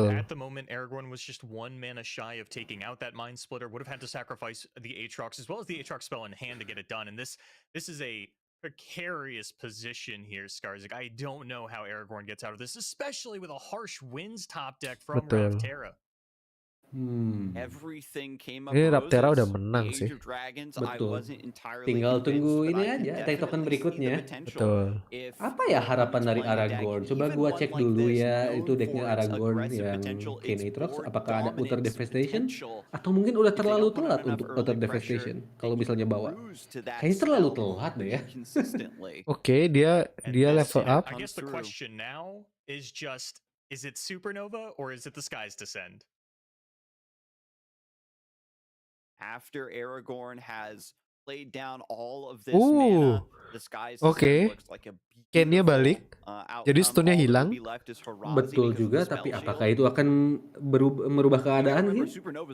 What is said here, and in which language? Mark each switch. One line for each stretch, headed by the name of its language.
English: At the moment, Aragorn was just 1 mana shy of taking out that Mind Splitter. Would have had to sacrifice the Aatrox as well as the Aatrox spell in hand to get it done. And this is a precarious position here, Skarzik. I don't know how Aragorn gets out of this, especially with a harsh winds top deck from Runeterra.
Indonesian: Ini Runeterra udah menang sih. Betul. Tinggal tunggu ini aja attack token berikutnya. Betul. Apa ya harapan dari Aragorn? Coba gua cek dulu ya, itu decknya Aragorn yang Kane Aatrox. Apakah ada Utter Devastation? Atau mungkin udah terlalu telat untuk Utter Devastation kalau misalnya bawa. Kayaknya terlalu telat deh ya. Oke, dia level up.
English: I guess the question now is just, is it Supernova or is it the Skies Descend? After Aragorn has laid down all of this mana, the Skies Descend looks like a
Indonesian: Kane-nya balik, jadi stunnya hilang. Betul juga, tapi apakah itu akan merubah keadaan gitu?